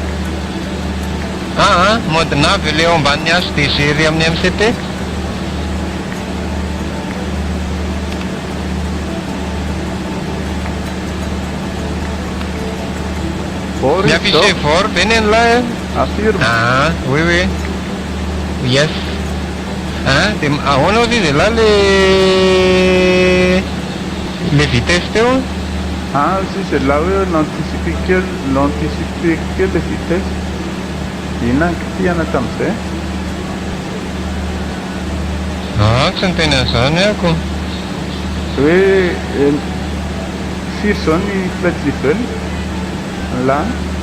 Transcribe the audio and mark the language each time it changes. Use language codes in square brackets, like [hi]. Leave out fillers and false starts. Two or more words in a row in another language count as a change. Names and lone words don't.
[fr] Mode nav [mg] le eo ambanin'ny HDGR amin'ny MCT. fort Miaffiché fort be ny an'ilay. affirme Oui. Yes. De ahoana ozy izy là [fr] le vitesse [mg] teo. [fr] si c'est là hoe l'anticiper kely le vitesse [mg] ina nkitiana tam'zay Tsy niteny an'izany ako. hoe firy zao ny [en] flight level [mg] lany